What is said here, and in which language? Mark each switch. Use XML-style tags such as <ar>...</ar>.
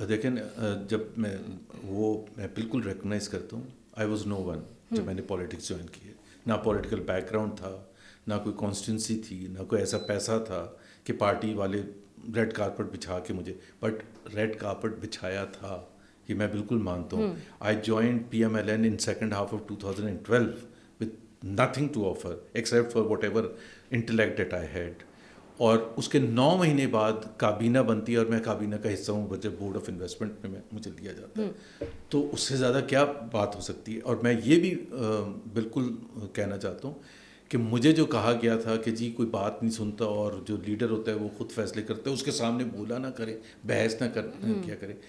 <ur>دیکھیں جب میں بالکل ریکگنائز کرتا ہوں،</ur> <en>I was no one</en> <ur>جب میں نے پالیٹکس جوائن کی ہے. نہ پولیٹیکل بیک گراؤنڈ تھا، نہ کوئی کانسٹیٹنسی تھی، نہ کوئی ایسا پیسہ تھا کہ پارٹی والے ریڈ کارپٹ بچھا کے مجھے، بٹ ریڈ کارپٹ بچھایا تھا، یہ میں بالکل مانتا ہوں.</ur> <en>I joined PMLN in second half of 2012 with nothing to offer except for whatever intellect that I had.</en> <ur>اور اس کے 9 مہینے بعد کابینہ بنتی ہے اور میں کابینہ کا حصہ ہوں جب بورڈ آف انویسٹمنٹ میں مجھے لیا جاتا ہے، تو اس سے زیادہ کیا بات ہو سکتی ہے. اور میں یہ بھی بالکل کہنا چاہتا ہوں کہ مجھے جو کہا گیا تھا کہ جی کوئی بات نہیں سنتا اور جو لیڈر ہوتا ہے وہ خود فیصلے کرتا ہے، اس کے سامنے بولا نہ کرے، بحث نہ کیا کرے.</ur>